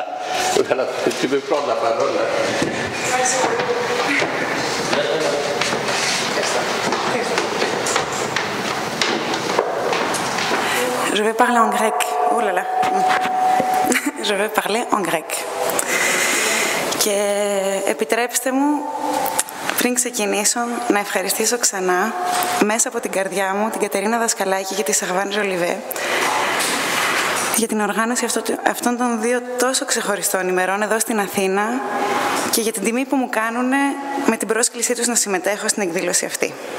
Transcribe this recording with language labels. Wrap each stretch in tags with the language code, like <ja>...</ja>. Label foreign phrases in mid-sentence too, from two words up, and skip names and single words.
<fr>Tu veux prendre la parole, hein. Je vais parler en grec. Oh là là. Je vais parler en grec.</fr> <el>Και επιτρέψτε μου, πριν ξεκινήσω, να ευχαριστήσω ξανά, μέσα από την καρδιά μου, την Κατερίνα Δασκαλάκη και τη Servan Jolivet, για την οργάνωση αυτών των δύο τόσο ξεχωριστών ημερών εδώ στην Αθήνα και για την τιμή που μου κάνουν με την πρόσκλησή τους να συμμετέχω στην εκδήλωση αυτή.</el>